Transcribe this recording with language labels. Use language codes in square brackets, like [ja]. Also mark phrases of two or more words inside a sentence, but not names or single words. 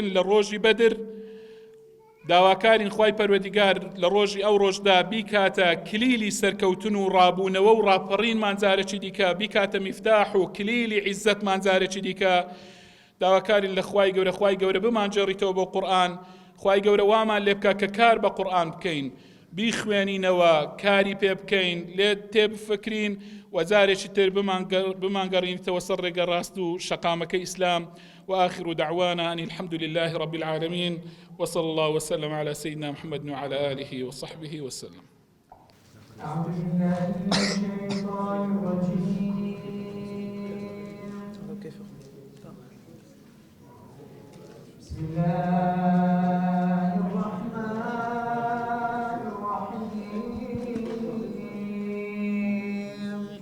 [ckb] لە ڕۆژی بەدر داواکارین خوای پەروەردگار لە ڕۆژی ئەو ڕۆژدا بیکاتە کلیلی سەرکەوتن و ڕابوونەوە و ڕاپەڕینمان جارێکی دیکە بیکاتە میفتاح و کلیلی عیزەتمان جارێکی دیکە داواکارین لە خوای گەورە بمانجێڕیتەوە بۆ قورئان خوای گەورە وامان لێ بکە کە کار بە قورئان بکەین، بیخوێنینەوە، کاری پێ بکەین، لێ تێبفکرین و جارێکی تر بمانگەڕینەوە سەر ڕێگە ڕاست و شەقامەکەی ئیسلام. [ar] وآخر دعوانا أن الحمد لله رب العالمين وصلى الله وسلم على سيدنا محمد وعلى آله وصحبه وسلم. أعوذ بالله من الشيطان الرجيم. بسم الله الرحمن الرحيم.